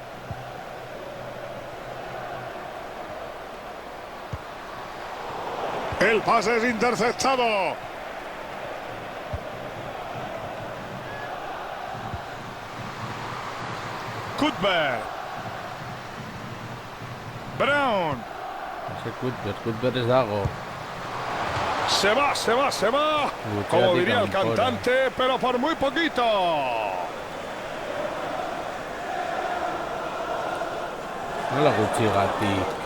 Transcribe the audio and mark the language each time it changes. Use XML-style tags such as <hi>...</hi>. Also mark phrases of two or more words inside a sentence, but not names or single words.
<es>El pase es interceptado. Cuthbert. Brown.</es> <eu>Ese Cuthbert ez dago.</eu> <es>Se va, se va, se va. Como diría el cantante, pero por muy poquito.</es> <eu>Nola gutxigatik.</eu>